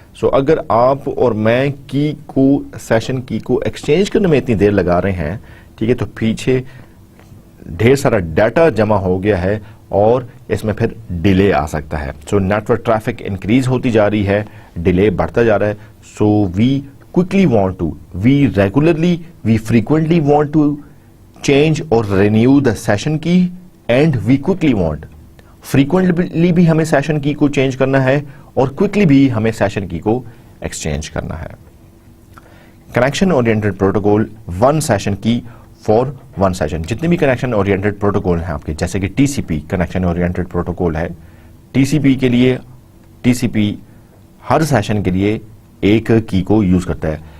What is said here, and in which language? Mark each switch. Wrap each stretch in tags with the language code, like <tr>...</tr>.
<hi>सो अगर आप और मैं की को, सेशन की को एक्सचेंज करने में इतनी देर लगा रहे हैं, ठीक है, तो पीछे ढेर सारा डाटा जमा हो गया है और इसमें फिर डिले आ सकता है. सो नेटवर्क ट्रैफिक इंक्रीज होती जा रही है, डिले बढ़ता जा रहा है.</hi> <en>So we quickly want to, we regularly, we frequently want to change or renew the session key and we quickly want.</en> <hi>Frequently भी हमें session key को change करना है और quickly भी हमें session key को exchange करना है.</hi> <en>Connection oriented protocol, one session key for one session.</en> <hi>जितने भी connection oriented protocol हैं आपके, जैसे कि TCP connection oriented protocol है, TCP के लिए TCP हर session के लिए एक की को यूज करता है.</hi>